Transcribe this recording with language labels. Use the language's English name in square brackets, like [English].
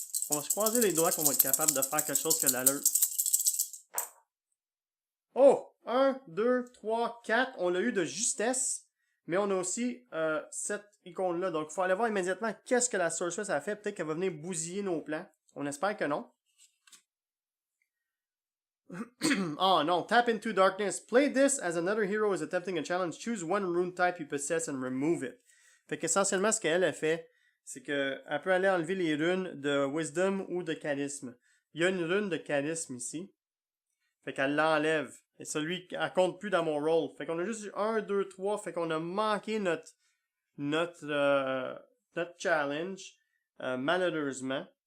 [French] On va se croiser les doigts qu'on va être capable de faire quelque chose qui a de l'allure. Oh! 1, 2, 3, 4. On l'a eu de justesse. Mais on a aussi cette icône-là. Donc, il faut aller voir immédiatement qu'est-ce que la Sorceress a fait. Peut-être qu'elle va venir bousiller nos plans. On espère que non. Oh non, [English] tap into darkness. Play this as another hero is attempting a challenge. Choose one rune type you possess and remove it. [French] Fait qu'essentiellement, ce qu'elle a fait, c'est qu'elle peut aller enlever les runes de Wisdom ou de Charisme. Il y a une rune de Charisme ici. Fait qu'elle l'enlève. Et celui, elle compte plus dans mon roll. Fait qu'on a juste eu 1, 2, 3. Fait qu'on a manqué notre challenge, malheureusement.